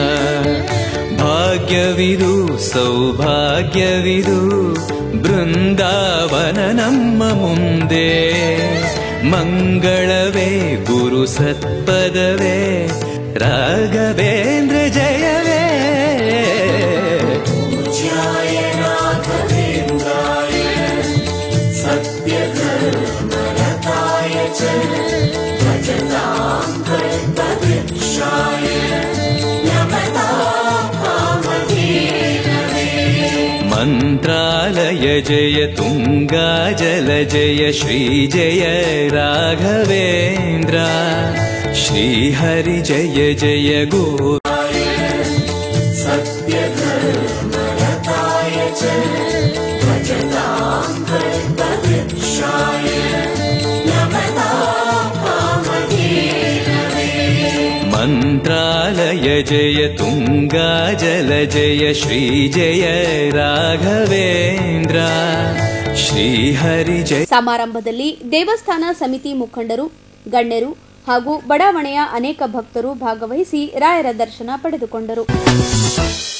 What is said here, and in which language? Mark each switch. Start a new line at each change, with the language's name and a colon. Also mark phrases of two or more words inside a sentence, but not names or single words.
Kannada: ಭಾಗ್ಯವಿದು ಸೌಭಾಗ್ಯವಿದು ಬೃಂದಾವನ ನಮ್ಮ ಮುಂದೆ. ಮಂಗಳವೇ ಗುರು ಸತ್ಪದವೇ ರಾಘವೇಂದ್ರ ಜಯವೇ.
Sanskrit: पूज्याय राघवेन्द्राय सत्यधर्मरताय च भजतां कल्पवृक्षाय नमतां कामधेनवे.
Kannada: ಮಂತ್ರಾಲಯ ಜಯ ತುಂಗಾ ಜಲ ಜಯ ಶ್ರೀ ಜಯ ರಾಘವೇಂದ್ರ. ಶ್ರೀಹರಿ ಜಯ ಜಯ ಗೋ
Sanskrit: सत्यधर्मरताय च भजतां कल्पवृक्षाय नमतां कामधेनवे.
Kannada: ಮಂತ್ರಾಲಯ ಜಯ ತುಂಗಾ ಜಲ ಜಯ ಶ್ರೀ ಜಯ ರಾಘವೇಂದ್ರ. ಶ್ರೀಹರಿ ಜಯ. ಸಮಾರಂಭದಲ್ಲಿ ದೇವಸ್ಥಾನ ಸಮಿತಿ ಮುಖಂಡರು, ಗಣ್ಯರು ಹಾಗೂ ಬಡಾವಣೆಯ ಅನೇಕ ಭಕ್ತರು ಭಾಗವಹಿಸಿ ರಾಯರ ದರ್ಶನ ಪಡೆದುಕೊಂಡರು.